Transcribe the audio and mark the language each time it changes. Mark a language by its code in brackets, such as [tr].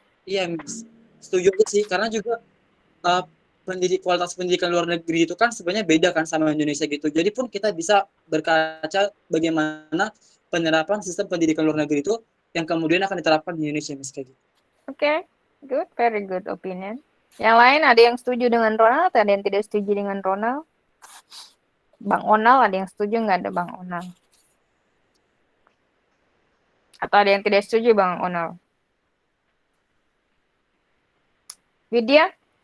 [id] Iya, setuju sih, karena juga kualitas pendidikan luar negeri itu kan sebenarnya beda kan sama Indonesia gitu. Jadi pun kita bisa berkaca bagaimana penerapan sistem pendidikan luar negeri itu yang kemudian akan diterapkan di Indonesia, Miss, kayak gitu. [en] Oke, good, very good opinion. [id] Yang lain ada yang setuju dengan Ronald, ada yang tidak setuju dengan Ronald? Bang Onal ada yang setuju nggak ada Bang Onal? Atau ada yang tidak setuju Bang Onal? Widya?